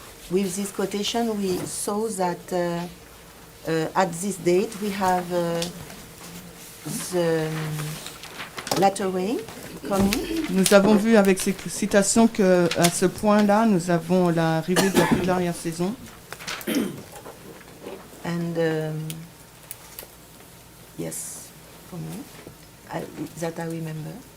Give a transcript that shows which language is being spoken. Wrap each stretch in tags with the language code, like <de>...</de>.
<en>With this quotation, we saw that at this date we have the latter rain coming.</en> <fr>Nous avons vu avec ces citations que à ce point-là, nous avons l'arrivée de la plus large saison.</fr> <en>And yes, for me, that I remember.</en>